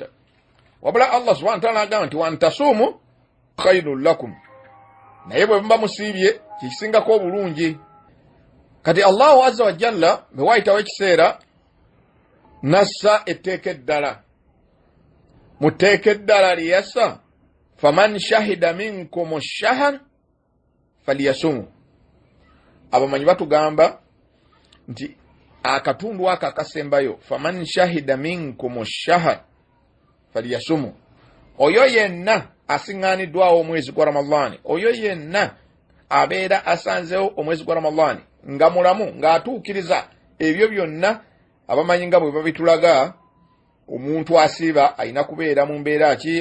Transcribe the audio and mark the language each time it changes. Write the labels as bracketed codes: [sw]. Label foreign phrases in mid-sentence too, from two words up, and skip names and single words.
[lg] Wabula [ar] الله سبحانه وتعالى [lg] agamba nti [ar] وأن تصوموا خير لكم. [lg] Naye bwe muba musiibye kisingako obulungi. Kati [ar] الله عز وجل [lg] bwe waayitawo ekiseera nassa etteeka eddala. Mu tteeka eddala liyassa [ar] فمن شهد منكم الشهر فليصمه. [lg] Abamanyi batugamba nti akatundu aka akasembayo [ar] فمن شهد منكم الشهر فليصمه. [lg] Oyo yenna asiŋŋaaniddwawo omwezi gwa Ramadhaani, oyo yenna abeera asanzeewo omwezi gwa Ramadhaani nga mulamu ng'atuukiriza ebyo byonna abamanyi nga bwe babitulaga. Omuntu asiiba alina kubeera mu mbeera ki?